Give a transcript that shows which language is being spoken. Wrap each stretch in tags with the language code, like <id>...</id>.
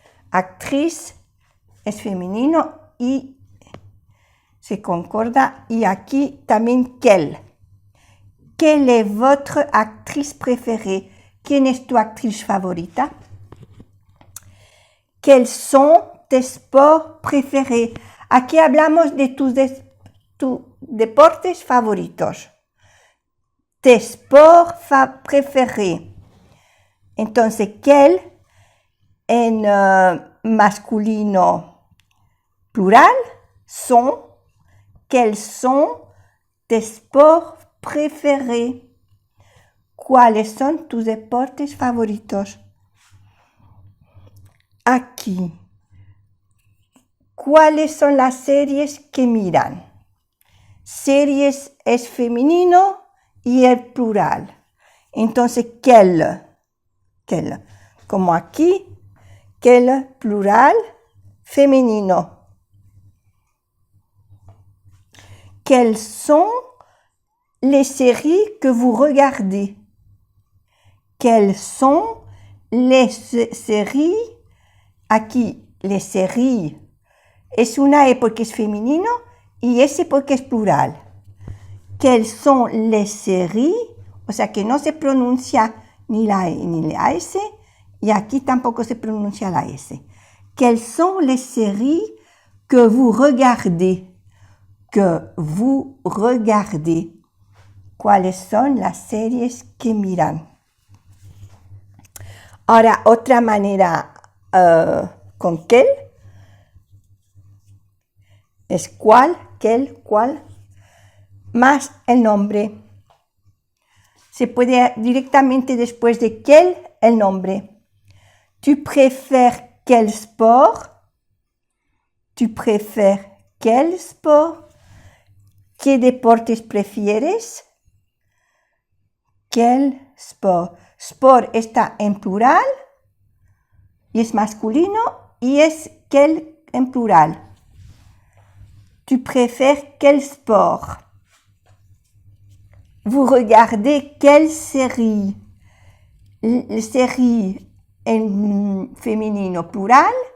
<es>Actriz es femenino y se concorda. Y aquí también quel.</es> <fr>Quelle est votre actrice préférée?</fr> <es>¿Quién es tu actriz favorita?</es> <fr>Quels sont tes sports préférés?</fr> <es>Aquí hablamos de tus deportes favoritos.</es> <fr>Tes sports préférés.</fr> <es>Entonces, quel en masculino plural son.</es> <fr>Quels sont tes sports préférés?</fr> <es>¿Cuáles son tus deportes favoritos? Aquí. ¿Cuáles son las series que miran? Series es femenino y el plural. Entonces, quel. Como aquí, quel plural femenino.</es> <fr>Quelles sont les séries que vous regardez? Quelles sont les séries?</fr> <es>Aquí, les séries es una E porque es femenino y S porque es plural.</es> <fr>Quelles sont les séries?</fr> <es>O sea que no se pronuncia ni la E ni la S, y aquí tampoco se pronuncia la S.</es> <fr>Quelles sont les séries que vous regardez? Que vous regardez.</fr> <es>¿Cuáles son las series que miran? Ahora, otra manera con quel es cuál, quel, cuál, más el nombre. Se puede directamente después de quel, el nombre.</es> <fr>Tu préfères quel sport? Tu préfères quel sport?</fr> <es>¿Qué deportes prefieres?</es> <fr>Quel sport.</fr> <es>Sport está en plural y es masculino y es quel en plural.</es> <fr>Tu préfères quel sport? Vous regardez quelle série?</fr> <es>Série en femenino plural.</es>